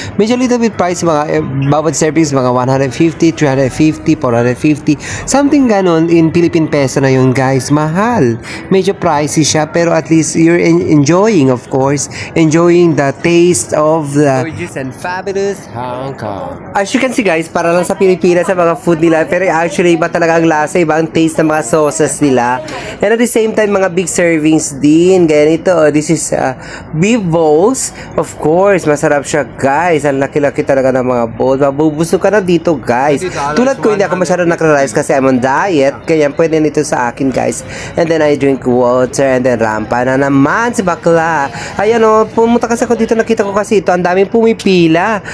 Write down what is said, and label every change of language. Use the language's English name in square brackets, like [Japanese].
[Filipino] Medyo little bit price, mga bawat servings mga 150, 350, 450, something ganon in Philippine peso na yun guys. Mahal. Medyo pricey siya pero [English] at least you're enjoying, of course, enjoying the taste of the gorgeous and fabulous Hong Kong. [Filipino] As you can see guys, para lang sa Pilipinas sa mga food nila, pero actually iba talaga ang lasa, iba ang taste ng mga sauces nila. [English] And at the same time, [Filipino] mga big servings din. Ganito, [English] this is beef balls. [Filipino] Of course, masarap siya guys. Ang laki-laki talaga ng mga balls. Mabubusog ka na dito guys. Tulad ko, hindi ako masyadong nakra-rice kasi I'm on diet. Kaya pwede nito sa akin guys. [English] And then I drink water and then [Filipino] rampa na naman si Bakla. Ayan pumunta kasi ako dito, nakita ko kasi ito. Ang daming pumipila.